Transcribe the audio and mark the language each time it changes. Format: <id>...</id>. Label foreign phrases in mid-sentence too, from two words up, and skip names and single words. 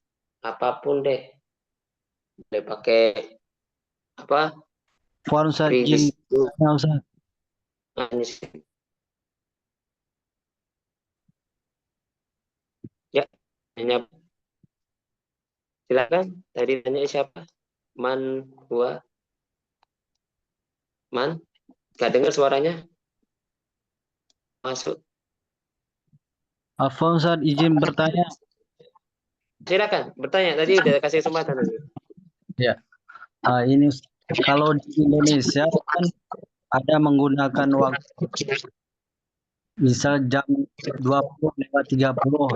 <id>Apapun deh. Boleh pakai apa? Ya, hanya silakan. Tadi tanya siapa? Man, gua. Man, nggak dengar suaranya? Masuk. Afwan Ustaz, izin bertanya. Silakan bertanya. Tadi udah kasih kesempatan tadi. Ya, ini kalau di Indonesia kan ada menggunakan waktu misal jam 20:30.</id>